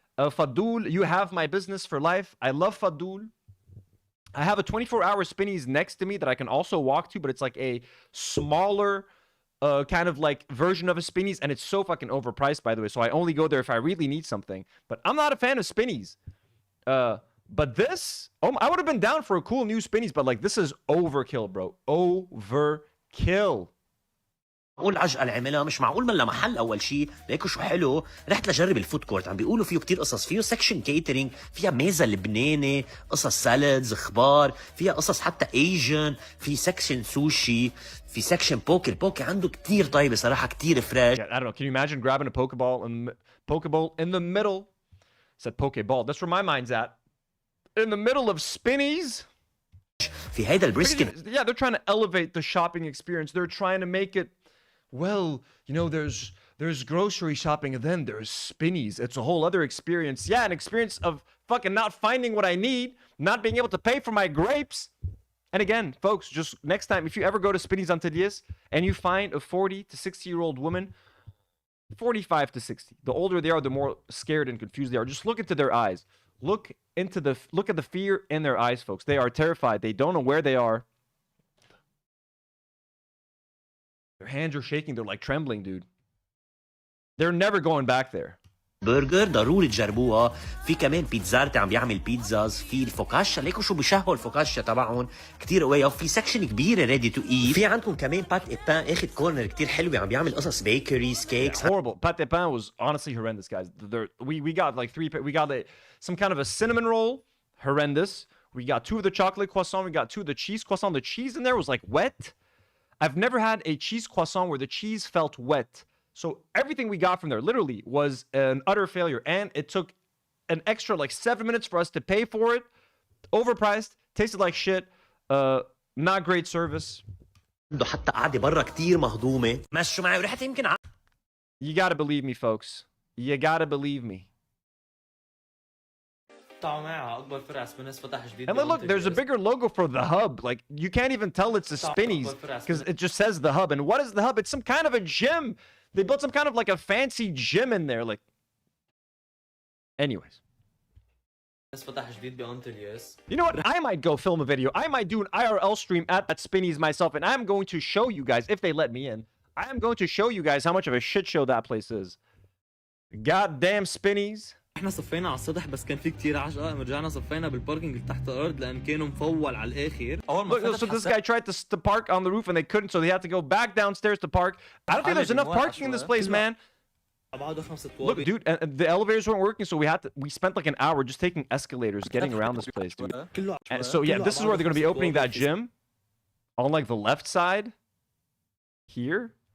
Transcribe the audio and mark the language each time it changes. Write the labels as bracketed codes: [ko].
[en] Fadul, you have my business for life. I love Fadul. I have a 24-hour Spinneys next to me that I can also walk to, but it's like a smaller kind of like version of a Spinneys, and it's so fucking overpriced, by the way. So I only go there if I really need something. But I'm not a fan of Spinneys. But this, I would have been down for a cool new Spinneys, but like this is overkill, bro. Overkill. [ar] معقول عجقة العملة مش معقول من محل أول شيء ليكو شو حلو. رحت لجرب الفود كورت عم بيقولوا فيه كتير قصص. فيه سكشن كيترينج، فيها ميزة لبناني، قصص سالدز، خبار، فيها قصص حتى ايجن، في سكشن سوشي، في سكشن بوكي. البوكي عنده كتير طيبة صراحة، كتير فريش. [en] I don't know. Can you imagine grabbing a Pokeball in the middle? Said Pokeball. That's where my mind's at. In the middle of Spinneys. [ar] في هيدا البريسكت. [en] Yeah, they're trying to elevate the shopping experience. They're trying to make it, well, you know, there's grocery shopping and then there's Spinneys. It's a whole other experience. Yeah, an experience of fucking not finding what I need, not being able to pay for my grapes. And again, folks, just next time, if you ever go to Spinneys Antilles and you find a 40 to 60-year-old woman, 45 to 60, the older they are, the more scared and confused they are. Just look into their eyes. Look at the fear in their eyes, folks. They are terrified. They don't know where they are. Their hands are shaking. They're like trembling, dude. They're never going back there. [ar] برجر ضروري تجربوها. في كمان بيتزارتي عم بيعمل بيتزاز. في الفوكاشا، ليكو شو بيشهوا الفوكاشا تبعهم كتير قوية. وفي سكشن كبيرة [en] Ready to eat. [ar] في عندكم كمان بات ايبان اخد كورنر كتير حلوة عم بيعمل قصص بيكريز كيكس. [en] Horrible. Pâte d'épain was honestly horrendous, guys. We got like we got some kind of a cinnamon roll, horrendous. We got 2 of the chocolate croissant. We got 2 of the cheese croissant. The cheese in there was like wet. I've never had a cheese croissant where the cheese felt wet. So everything we got from there literally was an utter failure. And it took an extra like 7 minutes for us to pay for it. Overpriced, tasted like shit, not great service. [ar] حتى قاعدة برا كتير مهضومة. مشوا معي ورحت يمكن. [en] You gotta believe me, folks. You gotta believe me. And then look, there's a bigger logo for the hub. Like, you can't even tell it's a Spinneys because it just says the hub. And what is the hub? It's some kind of a gym. They built some kind of like a fancy gym in there. Like, anyways. You know what? I might go film a video. I might do an IRL stream at Spinneys myself, and I'm going to show you guys, if they let me in, I am going to show you guys how much of a shit show that place is. Goddamn Spinneys. [ar] احنا صفينا على السطح بس كان في كتير عجقه. رجعنا صفينا بالباركينج اللي تحت الارض لان كانوا مفول على الاخر. [en] Look, so this guy tried to park on the roof and they couldn't, so they had to go back downstairs to park. I don't think there's enough parking in this place, man. Look, dude, and the elevators weren't working, so we spent like an hour just taking escalators getting around this place, dude. And so yeah, this is where they're gonna be opening that gym on like the left side here.